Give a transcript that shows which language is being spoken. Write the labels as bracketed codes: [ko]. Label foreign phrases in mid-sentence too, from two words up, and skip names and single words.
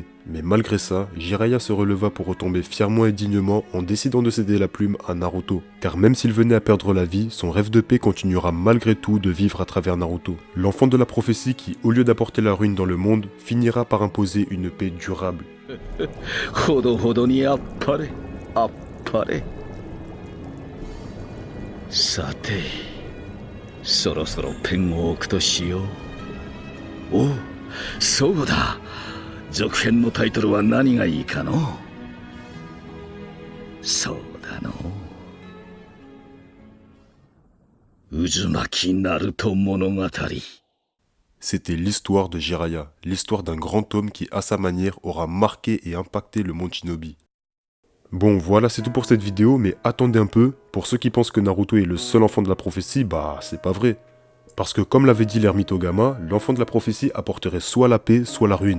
[fr] Mais malgré ça, Jiraiya se releva pour retomber fièrement et dignement en décidant de céder la plume à Naruto. Car même s'il venait à perdre la vie, son rêve de paix continuera malgré tout de vivre à travers Naruto. L'enfant de la prophétie qui, au lieu d'apporter la ruine dans le monde, finira par imposer une paix durable. [ja] Sate. そろそろペンを置くとしよう。おう、そうだ。続編のタイトルは何がいいかの？そうだの。渦巻きナルト物語。 [fr] C'était l'histoire de Jiraiya, l'histoire d'un grand homme qui, à sa manière, aura marqué et impacté le monde Shinobi. Bon, voilà, c'est tout pour cette vidéo, mais attendez un peu, pour ceux qui pensent que Naruto est le seul enfant de la prophétie, bah, c'est pas vrai. Parce que comme l'avait dit l'ermite Ogama, l'enfant de la prophétie apporterait soit la paix, soit la ruine.